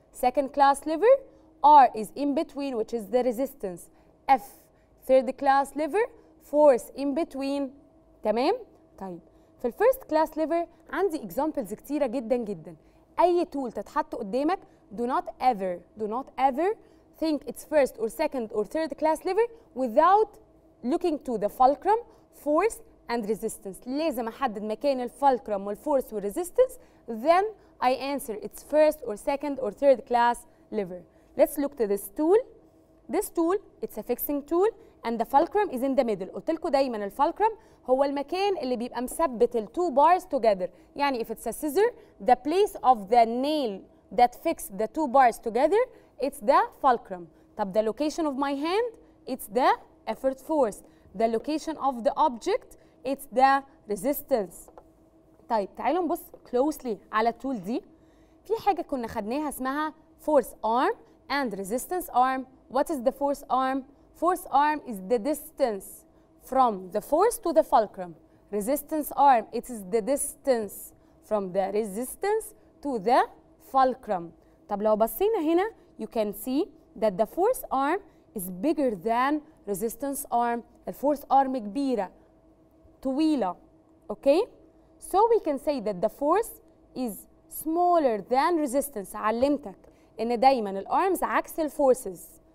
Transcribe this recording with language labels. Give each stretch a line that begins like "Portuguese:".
English: Second class lever R is in between which is the resistance. F. Third class lever force in between.
Arabic: تمام؟ طيب في first class lever عندي examples كتيرة جدا جدا. أي tool تتحط قدامك
English: do not ever think it's first or second or third class lever without looking to the fulcrum, force and resistance.
Arabic: لازم أحدد مكان الفulcrum والforce والresistance,
English: then I answer it's first or second or third class lever. Let's look to this tool. This tool, it's a fixing tool and the fulcrum is in the middle.
Arabic: قلت لكم دايما الفulcrum هو المكان اللي بيبقى مثبت ال
English: two bars together.
Arabic: يعني
English: if it's a scissor, the place of the nail that fix the two bars together, it's the fulcrum.
Arabic: طب
English: the location of my hand, it's the effort force. The location of the object, it's the resistance.
Arabic: طيب تعالوا نبص
English: closely
Arabic: على التول دي. في حاجة كنا خدناها اسمها force arm and resistance arm.
English: What is the force arm? Force arm is the distance from the force to the fulcrum. Resistance arm, it is the distance from the resistance to the fulcrum.
Arabic: طب لو بصينا هنا
English: you can see that the force arm is bigger than resistance arm.
Arabic: الفورس arm كبيرة طويلة.
English: Okay? So we can say that the force is smaller than resistance.
Arabic: علمتك إن دايما الارمز عكس الفورسز.